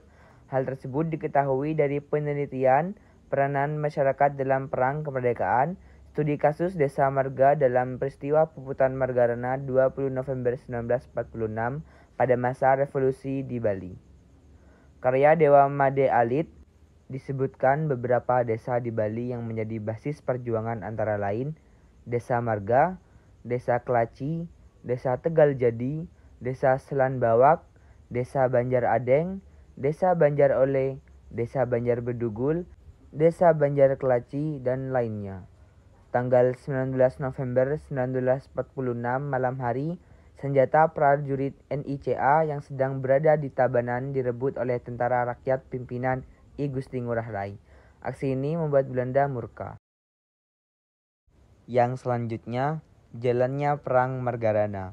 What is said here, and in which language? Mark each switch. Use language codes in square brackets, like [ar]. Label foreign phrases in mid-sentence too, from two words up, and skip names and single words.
[id] Hal tersebut diketahui dari penelitian peranan masyarakat dalam Perang Kemerdekaan, studi kasus Desa Marga dalam peristiwa Puputan Margarana 20 November 1946 pada masa revolusi di Bali. Karya Dewa Made Alit disebutkan beberapa desa di Bali yang menjadi basis perjuangan antara lain Desa Marga, Desa Kelaci, Desa Tegal Jadi, Desa Selan Bawak, Desa Banjar Adeng, Desa Banjar Ole, Desa Banjar Bedugul, Desa Banjar Kelaci, dan lainnya. Tanggal 19 November 1946 malam hari, senjata prajurit NICA yang sedang berada di Tabanan direbut oleh tentara rakyat pimpinan I Gusti Ngurah Rai. Aksi ini membuat Belanda murka. Yang selanjutnya, jalannya Perang Margarana.